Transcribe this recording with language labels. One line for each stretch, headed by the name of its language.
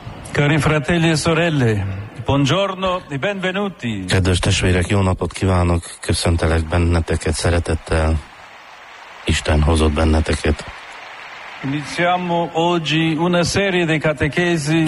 Italian: Cari fratelli e sorelle, buongiorno e benvenuti.
Hungarian: Kedves testvérek, jó napot kívánok, köszöntelek benneteket szeretettel. Isten hozott benneteket.
Italian: Iniziamo oggi una serie di catechesi.